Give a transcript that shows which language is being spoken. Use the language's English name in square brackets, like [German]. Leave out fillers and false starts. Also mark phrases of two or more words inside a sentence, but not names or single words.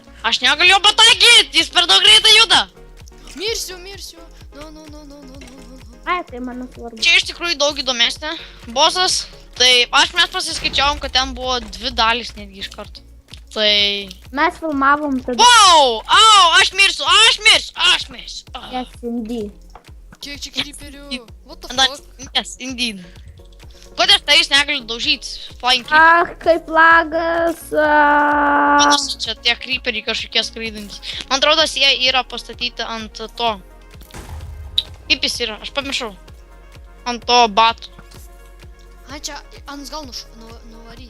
[Lithuanian] Aš negaliu pataikyti, jis per daug greitai juda. Mirsiu. No. Ai, tai mano svarbu. Čia iš tikrųjų daug įdomesnė. Bosas, tai mes pasiskaičiavom, kad ten buvo 2 dalys netgi iš karto. Tai... Mes filmavom tada. Wow! Au! Aš mirsiu! [English] Yes, indeed. Kiek čia creeperių? What the fuck? Yes, indeed. [Lithuanian] Kodėl tai jūs negaliu daužyti Flying Creeper? Kaip lagas. Panašu, čia tie creeperiai kažkokie skraidantys. Man atrodo, jie yra pastatyti ant to. Kaip jis yra? Aš pamiršau. Ant to batų. Ai, čia ant gal nuvaryti.